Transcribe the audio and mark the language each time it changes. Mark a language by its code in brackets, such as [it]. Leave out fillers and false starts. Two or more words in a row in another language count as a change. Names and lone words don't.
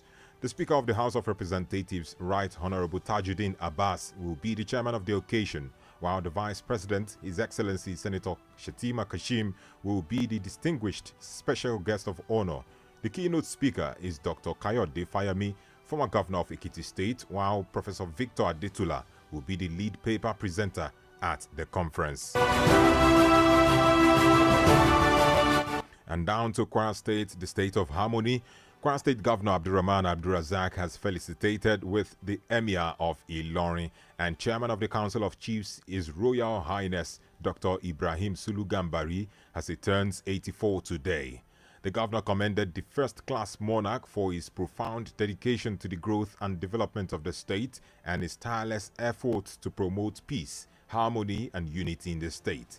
[en] The Speaker of the House of Representatives, Right Honorable Tajuddin Abbas, will be the chairman of the occasion, while the Vice President, His Excellency Senator Shetima Kashim, will be the distinguished special guest of honor. The keynote speaker is Dr. Kayode Fayami, former governor of Ekiti State, while Professor Victor Adetula will be the lead paper presenter at the conference. And down to Kwara State, the state of harmony. Kwara State Governor Abdulrahman Abdulrazak has felicitated with the Emir of Ilorin, and Chairman of the Council of Chiefs, His Royal Highness Dr. Ibrahim Sulu Gambari, as he turns 84 today. The governor commended the first-class monarch for his profound dedication to the growth and development of the state and his tireless efforts to promote peace, harmony, and unity in the state.